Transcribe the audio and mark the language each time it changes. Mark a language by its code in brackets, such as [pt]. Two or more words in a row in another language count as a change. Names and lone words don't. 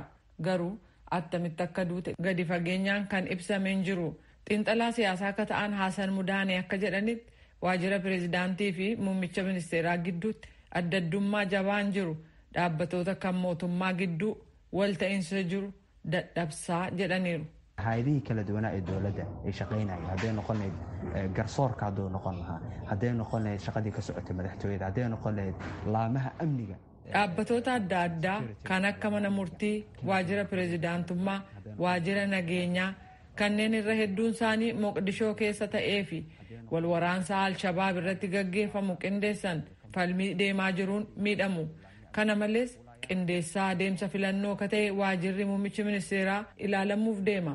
[om] Garuu attamitti akka duute gadi fageenyaan kan ibsameen jiru. Xiinxalaa siyaasaa akka ta'an Haasan Mudaanee akka jedhanitti waajjira pireezidaantii fi muummicha ministeeraa gidduutti addaddummaa jabaan jiru dhaabbatoota kan mootummaa gidduu wal ta'iinsa jiru dadhabsaa jedhaniiru. [so] hay'adihii kala duwanaa ee dowladda ay shaqaynayeen hadday noqon lahayd garsoorka hadduu noqon lahaa hadday noqon lahayd shaqadii ka socotay madaxtooyada hadday noqon lahayd laamaha amniga. [om] Dhaabbatoota adda addaa kan akka mana murtii, waajjira pireezidaantummaa, waajjira nageenyaa kanneen irra hedduun isaanii Moqdishoo keessa ta'ee fi wal waraansa Al-Shabaab irratti gaggeeffamu qindeessan falmii deemaa jiruun miidhamu. Kana malees qindeessaa adeemsa filannoo ka ta'e waajjirri muummichi ministeeraa ilaalamuuf deema.